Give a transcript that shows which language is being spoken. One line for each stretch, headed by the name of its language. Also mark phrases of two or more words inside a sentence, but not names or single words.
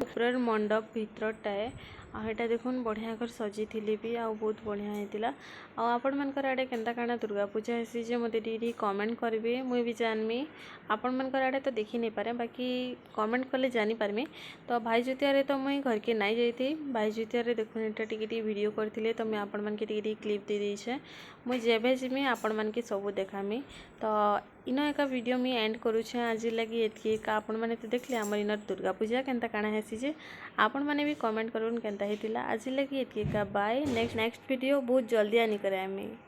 Halbi: पूरा मंडप भीतरटाए आ एटा देखुन बढ़िया कर सजे थिले भी। आ बहुत बढ़िया हेतिला। आ आपण मानकर आडे केंता काना दुर्गा पूजा हेसी जे मते टी कमेंट करबे। मुई भी जानमी। आपण मानकर आडे तो देखि नहीं पारे, बाकी कमेंट कले जानी पारमी। तो भाई जुतिया तो मुई घर के नहीं जाइथि। भाई जुतिया देखुन एटा टिके वीडियो करथिले तो मैं आपण मानके टिके क्लिप दे देइछे। मुई जेबे जिमी आपण मानके सब देखामी। तो इन एक वीडियो मुई एंड करूछे आज लगी एतकी का। आपण माने तो देखले हमर इन दुर्गा पूजा केंता काना हेसी जे। आपण माने भी कमेंट करूँ केंता हेतिला। आज लगी एतकी का। बाय।
English: next video
Halbi: बहुत जल्दी आनी करे आमी।